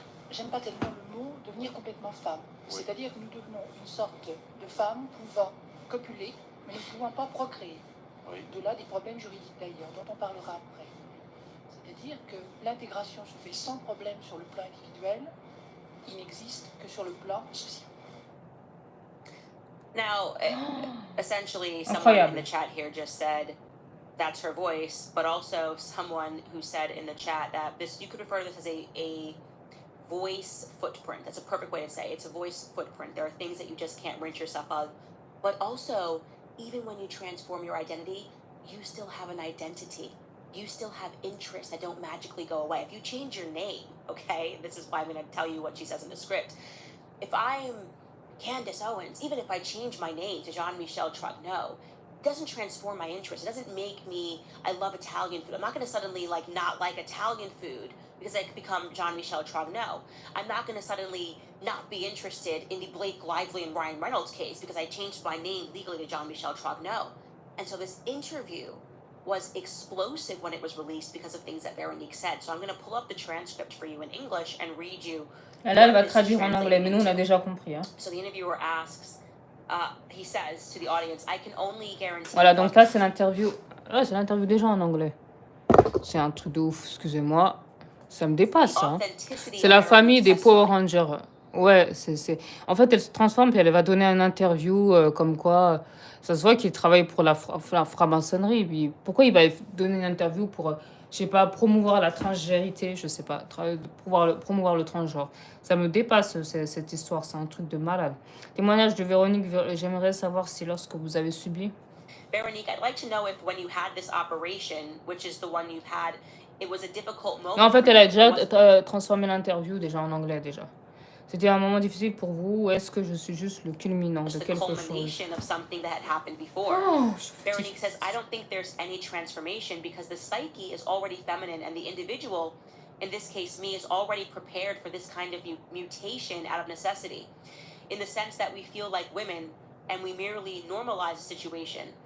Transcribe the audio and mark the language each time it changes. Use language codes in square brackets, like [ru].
[fr] J'aime pas tellement le mot devenir complètement femme. Oui. C'est-à-dire que nous devenons une sorte de femme pouvant copuler, mais ne pouvant pas procréer. Oui. De là des problèmes juridiques d'ailleurs, dont on parlera après. C'est-à-dire que l'intégration se fait sans problème sur le plan individuel, il n'existe que sur le plan social. [en] Now, essentially, someone in the chat here just said, that's her voice, but also someone who said in the chat that this, you could refer to this as a voice footprint. That's a perfect way to say it. It's a voice footprint. There are things that you just can't rid yourself of. But also, even when you transform your identity, you still have an identity. You still have interests that don't magically go away. If you change your name, okay, this is why I'm going to tell you what she says in the script. If I'm Candace Owens, even if I change my name to Jean-Michel Trogneux, it doesn't transform my interest. It doesn't make me, I love Italian food. I'm not going to suddenly like not like Italian food because I could become Jean-Michel Trogneux. I'm not going to suddenly not be interested in the Blake Lively and Ryan Reynolds case because I changed my name legally to Jean-Michel Trogneux. And so this interview was explosive when it was released because of things that Véronique said. So I'm going to pull up the transcript for you in English and read you. [fr] Là, elle va traduire en anglais, mais nous, on a déjà compris. Hein. [en] So the interviewer asks, he says to the audience, I can only guarantee... [fr] Voilà, donc là, c'est l'interview. Ouais, c'est l'interview déjà en anglais. C'est un truc de ouf, excusez-moi. Ça me dépasse, hein. C'est la famille des Power Rangers. Ouais, c'est... En fait, elle se transforme et elle va donner une interview comme quoi... ça se voit qu'il travaille pour la franc-maçonnerie. Puis pourquoi il va donner une interview pour, je sais pas, promouvoir la transgérité, je sais pas, promouvoir le transgenre. Ça me dépasse, cette histoire. C'est un truc de malade. Témoignage de Véronique. J'aimerais savoir si lorsque vous avez subi... [en] Véronique, I'd like to know if when you had this operation, which is the one you've had, it was a difficult moment. [fr] Non, en fait, elle a déjà transformé l'interview déjà en anglais déjà. C'était un moment difficile pour vous ou est-ce que je suis juste le culminant de quelque chose? [en] Of something that had happened before. Oh, Véronique says, I don't think there's any transformation because the psyche is already feminine and the individual, in this case me, is already prepared for this kind of mutation out of necessity. In the sense that we feel like women and we merely normalize a situation.